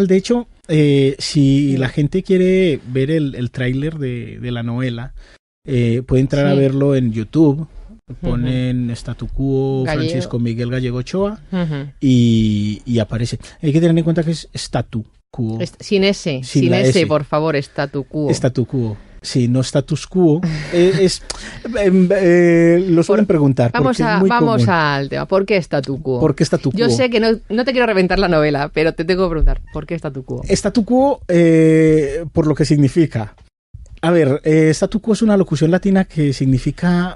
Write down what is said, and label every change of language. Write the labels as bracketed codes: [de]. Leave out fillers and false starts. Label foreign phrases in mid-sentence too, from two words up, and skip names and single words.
[es] De hecho, si la gente quiere ver el tráiler de la novela, puede entrar a verlo en YouTube. Ponen Statu Quo Francisco Miguel Gallego Ochoa y aparece. Hay que tener en cuenta que es Statu Quo. Sin S, por favor, Statu Quo. Statu Quo. Sí, no [la] status quo. [es] Lo suelen preguntar. Vamos al tema. ¿Por qué Statu Quo? ¿Por qué Statu Quo? Yo sé que no te quiero reventar la novela, pero te tengo que preguntar. ¿Por qué Statu Quo? Statu Quo, por lo que significa. A ver, Statu Quo es una locución latina que significa...